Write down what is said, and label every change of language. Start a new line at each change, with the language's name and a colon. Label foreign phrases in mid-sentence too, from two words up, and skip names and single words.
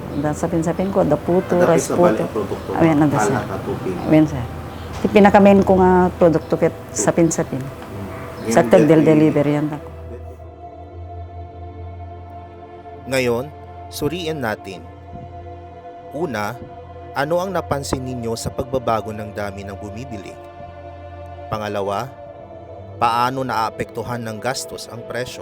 Iloko: Da sapin-sapin ko da puto, rice puto. Awen na da sir. Awen sir. Ti pinakamain ko nga produkto ket sapin-sapin.
Filipino: Sa delivery yan ako. Ngayon, suriin natin Una, ano ang napansin ninyo sa pagbabago ng dami ng bumibili? Pangalawa, paano naaapektuhan ng gastos ang presyo?